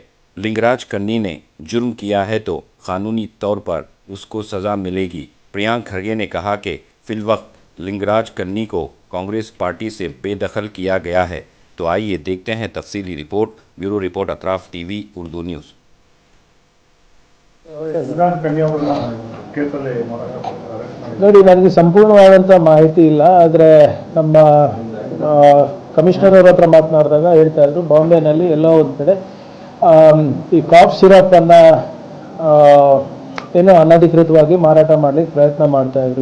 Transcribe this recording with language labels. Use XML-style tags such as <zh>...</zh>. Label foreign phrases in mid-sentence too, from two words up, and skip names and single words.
<ur>لنگراج کنّی نے جرم کیا ہے تو قانونی طور پر اس کو سزا ملے گی. پرینکا کھرگے نے کہا کہ فی الوقت لنگراج کنّی کو کانگریس پارٹی سے بے دخل کیا گیا ہے. تو آئیے دیکھتے ہیں تفصیلی رپورٹ.</ur> <en>bureau report</en> <ur>اطراف ٹی وی اردو نیوز.</ur> <kn>ನೋಡಿ, ನನಗೆ ಸಂಪೂರ್ಣವಾದಂಥ ಮಾಹಿತಿ ಇಲ್ಲ. ಆದರೆ ನಮ್ಮ ಕಮಿಷನರ್ ಅವರ ಹತ್ರ ಮಾತನಾಡಿದಾಗ ಹೇಳ್ತಾ ಇದ್ರು, ಬಾಂಬೆನಲ್ಲಿ ಎಲ್ಲೋ ಒಂದು ಕಡೆ ಈ</kn> <en>cough syrup</en> <kn>ಏನೋ ಅನಧಿಕೃತವಾಗಿ ಮಾರಾಟ ಮಾಡಲಿಕ್ಕೆ ಪ್ರಯತ್ನ ಮಾಡ್ತಾಯಿದ್ರು.</kn>